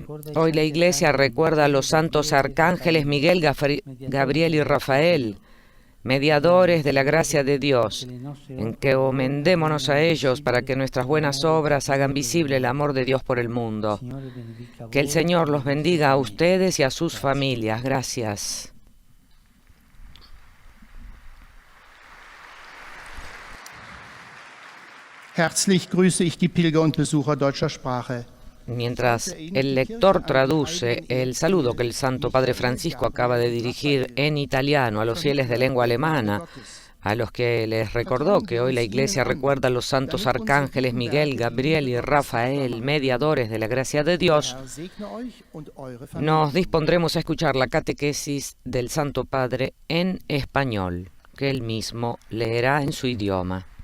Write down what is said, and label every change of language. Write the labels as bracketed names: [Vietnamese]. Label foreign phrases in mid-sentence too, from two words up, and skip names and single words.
[Spanish] Hoy la Iglesia recuerda a los santos arcángeles Miguel, Gabriel y Rafael, mediadores de la gracia de Dios. Encomendémonos a ellos para que nuestras buenas obras hagan visible el amor de Dios por el mundo. Que el Señor los bendiga a ustedes y a sus familias. Gracias. [German] Herzlich grüße ich die Pilger und Besucher deutscher Sprache. [Spanish] Mientras el lector traduce el saludo que el Santo Padre Francisco acaba de dirigir en italiano a los fieles de lengua alemana, a los que les recordó que hoy la Iglesia recuerda a los santos arcángeles Miguel, Gabriel y Rafael, mediadores de la gracia de Dios, nos dispondremos a escuchar la catequesis del Santo Padre en español, que él mismo leerá en su idioma.